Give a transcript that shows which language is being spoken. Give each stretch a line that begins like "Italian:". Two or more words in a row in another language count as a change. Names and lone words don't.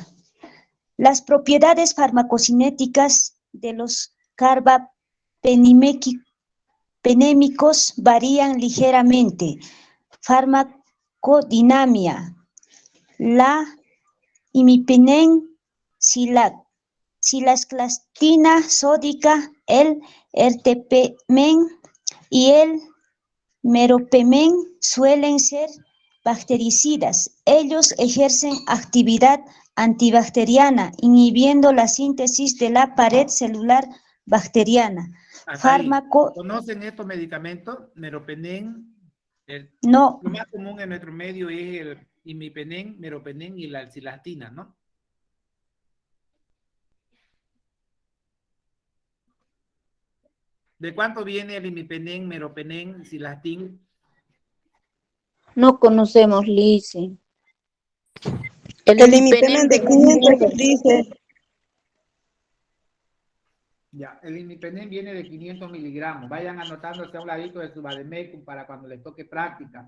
Spanish: Las propiedades farmacocinéticas de los carbapenémicos varían ligeramente. Farmacodinamia. La imipenen, silacastina sódica, el ertapenem y el meropenem suelen ser bactericidas. Ellos ejercen actividad antibacteriana, inhibiendo la síntesis de la pared celular bacteriana. ¿Conocen estos medicamentos? Meropenem. No. Lo más común en nuestro medio es el imipenen, meropenem y la cilastina, ¿no? ¿De cuánto viene el imipenen, meropenem, cilastin? No conocemos, Lice. El imipenen de 500, dice. Ya, el imipenen viene de 500 miligramos. Vayan anotándose a un ladito de su vademecum para cuando les toque práctica.